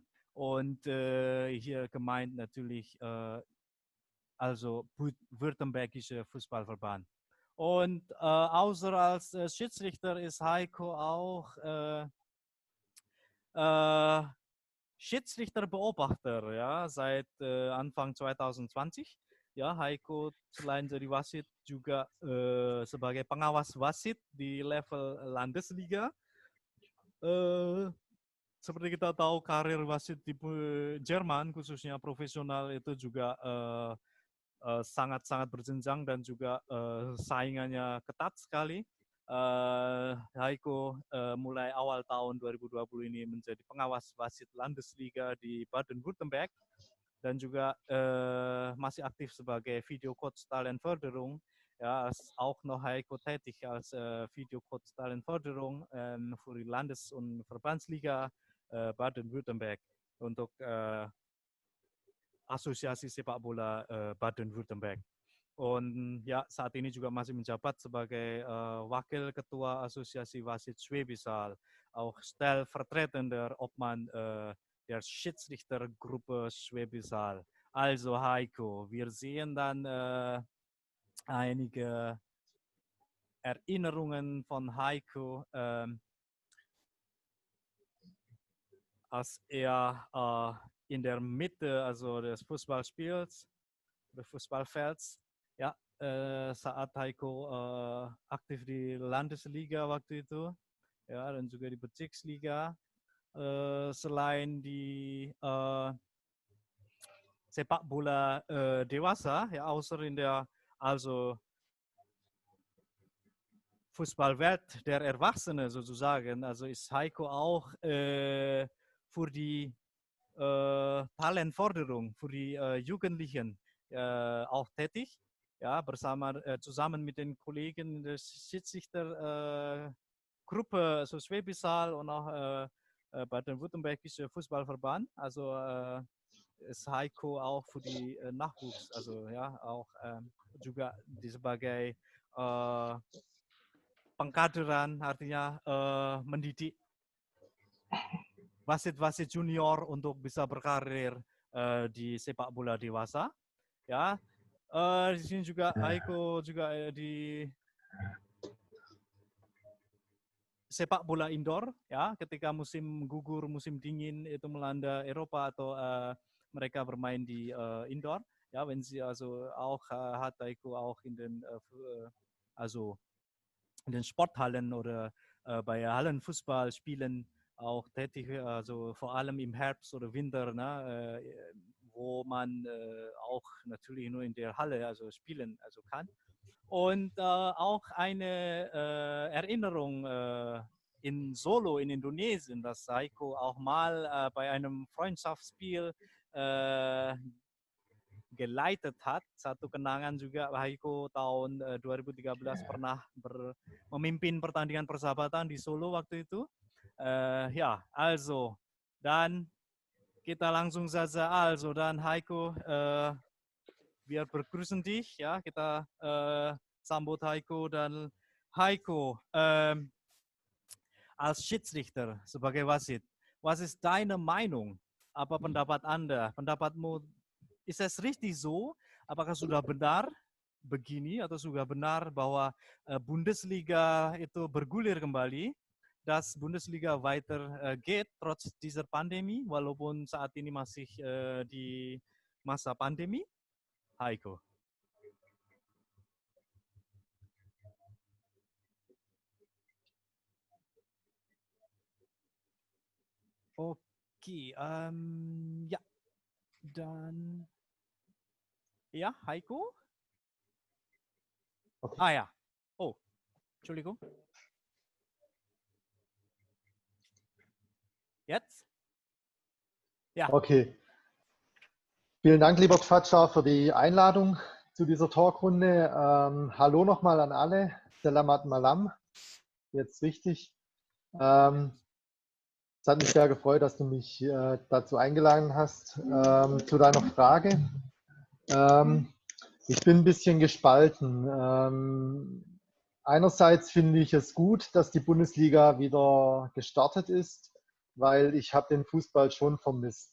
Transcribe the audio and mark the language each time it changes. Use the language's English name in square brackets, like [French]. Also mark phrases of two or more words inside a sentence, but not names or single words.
[German] Und hier gemeint natürlich also Württembergische Fußballverband. Und außer als Schiedsrichter ist Heiko auch Schiedsrichterbeobachter, ja, seit Anfang 2020. [Indonesian] Ya, Heiko selain jadi wasit juga sebagai pengawas wasit di level Landesliga. Seperti kita tahu karir wasit di Jerman khususnya profesional itu juga sangat-sangat berjenjang dan juga saingannya ketat sekali. Heiko mulai awal tahun 2020 ini menjadi pengawas wasit Landesliga di Baden-Württemberg dan juga masih aktif sebagai [English] video coach [Indonesian] Talentvörderung [German] Ja, ist auch noch Heiko tätig als Videocoach Talentenförderung für die Landes- und Verbandsliga Baden-Württemberg [Indonesian] untuk Asosiasi Sepak Bola Baden-Württemberg. [German] Und ja, [Indonesian] saat ini juga masih menjabat sebagai Wakil Ketua Asosiasi Wasit Schwäbisch Hall, [German] auch stellvertretender Obmann der Schiedsrichtergruppe Schwäbisch Hall. Also Heiko, wir sehen dann einige Erinnerungen von Heiko, als er in der Mitte, also des Fußballspiels, des Fußballfelds, ja, [Indonesian] saat Heiko aktif di Landesliga waktu itu, ya, dan juga di Bezirksliga, selain di sepak bola dewasa, [German] ja, außer in der, also Fußballwelt der Erwachsenen sozusagen, also ist Heiko auch für die Talentförderung für die Jugendlichen auch tätig, ja, zusammen mit den Kollegen der Schiedsrichtergruppe, also Schwäbisch Hall und auch Baden-Württembergische Fußballverband. Also ist Heiko auch für die Nachwuchs, also ja, auch [Indonesian] juga sebagai pengkaderan, artinya mendidik wasit-wasit junior untuk bisa berkarir di sepak bola dewasa. Ya, di sini juga Heiko juga di sepak bola indoor, ya, ketika musim gugur, musim dingin itu melanda Eropa atau mereka bermain di indoor, [German] ja, wenn sie also auch hat Heiko auch in den also in den Sporthallen oder bei Hallenfußballspielen auch tätig, also vor allem im Herbst oder Winter, ne, wo man auch natürlich nur in der Halle also spielen also kann. Und auch eine Erinnerung in Solo in Indonesien, dass Heiko auch mal bei einem Freundschaftsspiel geleitet hat. [Indonesian] Satu kenangan juga Heiko tahun 2013 pernah memimpin pertandingan persahabatan di Solo waktu itu. [German] Ja, also, dann [Indonesian] kita langsung saja. [German] Also, dann Heiko, wir begrüßen dich. Ja, [Indonesian] kita sambut Heiko dan Heiko [German] als Schiedsrichter [Indonesian] sebagai wasit. [German] Was ist deine Meinung? [Indonesian] Apa pendapat Anda? Pendapatmu, [German] ist es richtig so? [Indonesian] Apakah sudah benar begini atau sudah benar bahwa Bundesliga itu bergulir kembali, [German] dass Bundesliga weiter geht trotz dieser Pandemie, [Indonesian] walaupun saat ini masih di masa pandemi? [German] Heiko. Okay, ja, dann ja, Heiko? Okay. Ah ja, oh, Entschuldigung. Jetzt? Ja. Okay. Vielen Dank, lieber Tfatscha, für die Einladung zu dieser Talkrunde. Hallo nochmal an alle. [Indonesian] Selamat malam. [German] Jetzt richtig. Es hat mich sehr gefreut, dass du mich dazu eingeladen hast. Zu deiner Frage. Ich bin ein bisschen gespalten. Einerseits finde ich es gut, dass die Bundesliga wieder gestartet ist, weil ich habe den Fußball schon vermisst.